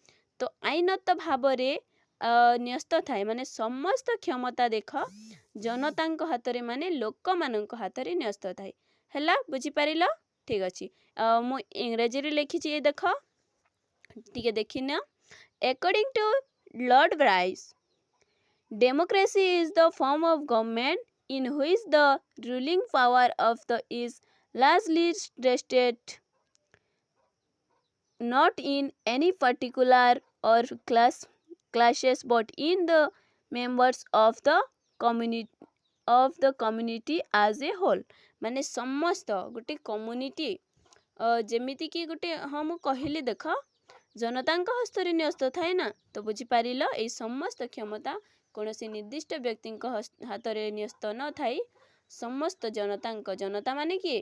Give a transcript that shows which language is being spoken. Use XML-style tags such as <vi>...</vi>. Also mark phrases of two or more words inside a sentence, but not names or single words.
<or>ତ ଆଇନତଃ ଭାବରେ ନ୍ୟସ୍ତ ଥାଏ, ମାନେ ସମସ୍ତ କ୍ଷମତା ଦେଖ ଜନତାଙ୍କ ହାତରେ ମାନେ ଲୋକମାନଙ୍କ ହାତରେ ନ୍ୟସ୍ତ ଥାଏ ହେଲା। ବୁଝିପାରିଲ? ଠିକ୍ ଅଛି। ମୁଁ ଇଂରାଜୀରେ ଲେଖିଛି, ଏ ଦେଖ ଟିକେ ଦେଖିନିଅ।</or> <en>According to Lord Bryce, democracy is the form of government in which the ruling power of the is largely vested not in any particular or classes but in the members of the community as a whole।</en> <or>ମାନେ ସମସ୍ତ ଗୋଟେ କମ୍ୟୁନିଟି ଯେମିତିକି ଗୋଟେ, ହଁ ମୁଁ କହିଲି ଦେଖ ଜନତାଙ୍କ ହସ୍ତରେ ନ୍ୟସ୍ତ ଥାଏ ନା। ତ ବୁଝିପାରିଲ, ଏଇ ସମସ୍ତ କ୍ଷମତା କୌଣସି ନିର୍ଦ୍ଦିଷ୍ଟ ବ୍ୟକ୍ତିଙ୍କ ହାତରେ ନ୍ୟସ୍ତ ନଥାଇ ସମସ୍ତ ଜନତା ମାନେ କିଏ?</or>